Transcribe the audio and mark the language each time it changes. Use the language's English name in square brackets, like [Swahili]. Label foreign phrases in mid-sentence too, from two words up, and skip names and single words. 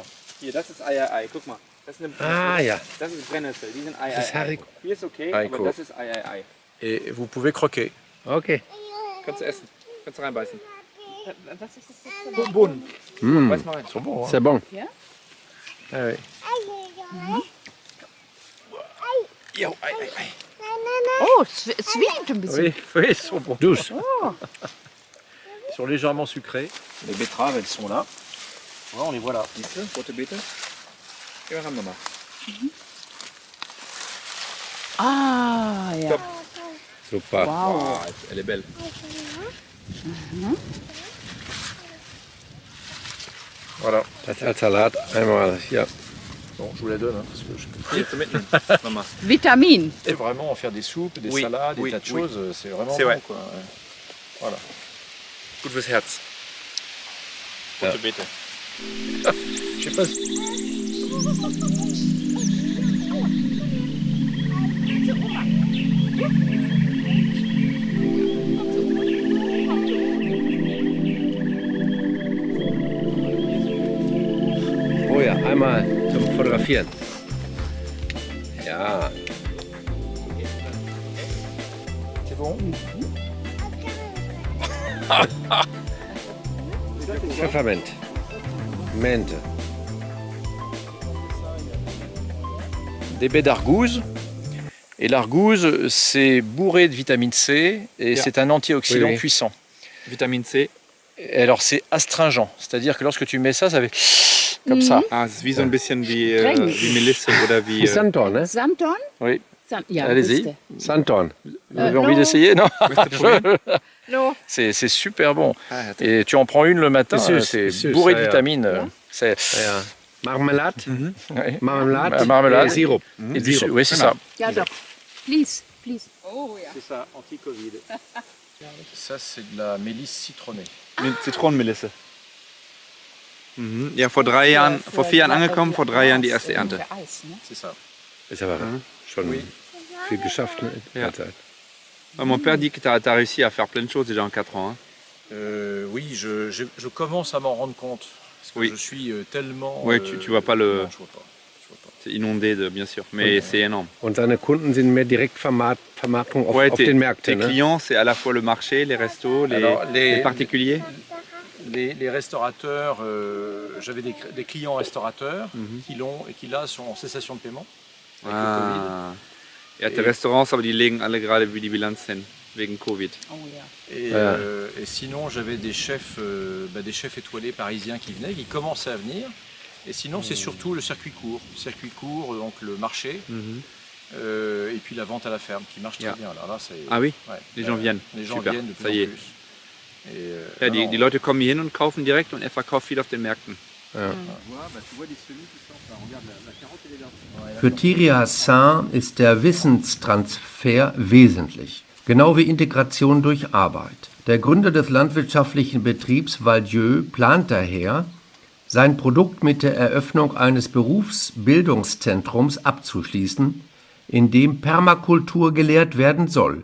[German] Hier, das ist Ei. Guck mal. Das ist, Ah ja. das ist Brennnessel, die sind Ei. Das ist Haricot. Hier ist okay, Haricot. aber das ist Ei. [French] Et vous pouvez croquer. Okay. [German] Kannst du essen. Kannst du reinbeißen. Was ist das? Bohnen. Mmh. Beiß mal rein. [French] Ils sont bons. Hein. C'est bon. Ah, ouais. [German] Jo, Ei. Oh, es wiegt ein bisschen. [French] Oui, ils sont bons. Douce. Ils sont légèrement sucrés. Les betteraves, elles sont là. Ouais, on les voit là. [German] Siehst du, rote Beete? Geh mal ran nochmal. Ah, ja. Top. Super. Wow. [French] Elle est belle. Voilà. [German] Das als Salat einmal hier. [French] Bon, je vous la donne. Hein, parce que je peux [German] Hier, zum Mitnehmen. Mama. Vitamin. [French] C'est vraiment en faire des soupes, des Oui, salades, des oui, tas de oui. choses. C'est vraiment C'est bon. vrai. Quoi. Ouais. Voilà. [German] Gut fürs Herz. Rote Beete. [French] Je sais pas si... [German] Oh ja, einmal zum Fotografieren. Ja. [French] C'est bon. [German] Pfeffermint. Mente. [French] Des baies d'argouze. Et l'argouze, c'est bourré de vitamine C et Yeah. c'est un antioxydant Oui, oui. puissant. Vitamine C. Et alors c'est astringent, c'est-à-dire que lorsque tu mets ça, ça fait comme ça. [German] Ah, es ist wie so ein bisschen wie Streng. Melisse oder wie... Sanddorn, ne? Samton? [French] Oui. [German] Ja, [French] Allez-y. [German] wisst ihr. Sanddorn. [French] Vous avez envie d'essayer, non? [German] Möchtest du probieren? No. [French] C'est super bon. [German] Ah, ja, [French] Et tu en prends une le matin, C'est c'est [German] süß, [French] bourré de [German] ja, ja. [French] vitamines. C'est [German] Ja. Marmelade. [French] ouais. [German] Marmelade. Marmelade. [French] Et Sirup. Et du Sirup. oui, c'est ça. [German] Ja, doch. Please. Oh, ja. [French] C'est ça, anti-Covid. Ça, c'est de la mélisse citronnée. [German] Zitronenmelisse. Mhm. Ja, vor 4 Jahren angekommen, vor 3 Jahren die erste Ernte. Für Eis, ne? C'est ça. Ist aber schon viel geschafft, ne? In der Zeit. [French] Mon père dit que tu as réussi à faire plein de choses déjà en 4 ans. Hein. Oui, je commence à m'en rendre compte. Parce que Oui. je suis tellement... Ouais, tu vois pas le- Non, je vois pas. C'est inondé, bien sûr, mais c'est énorme. [German] Und seine Kunden sind mehr Direktvermarktung auf, [French] Ouais, [German] auf [French] tes [German] den Märkten, ne? [French] clients, c'est à la fois le marché, les restos, Alors, les particuliers. Les restaurateurs, j'avais des clients restaurateurs qui là sont en cessation de paiement avec le Covid. Ah. [German] Ja, die Restaurants, aber die legen alle gerade wie die Bilanz hin. wegen Covid. Oh ja. [French] Et sinon, j'avais des chefs étoilés parisiens qui venaient, qui commençaient à venir. Et sinon, c'est surtout le circuit court. Donc le marché. Et puis la vente à la ferme qui marche très bien. Là, Ah oui, ouais, les gens viennent. Les gens Super. viennent de plus Ça y en est. plus. Et, [German] Ja, die Leute kommen hier hin und kaufen direkt und er verkauft viel auf den Märkten. Für Thierry Hassan ist der Wissenstransfer wesentlich, genau wie Integration durch Arbeit. Der Gründer des landwirtschaftlichen Betriebs Valdieu plant daher, sein Produkt mit der Eröffnung eines Berufsbildungszentrums abzuschließen, in dem Permakultur gelehrt werden soll.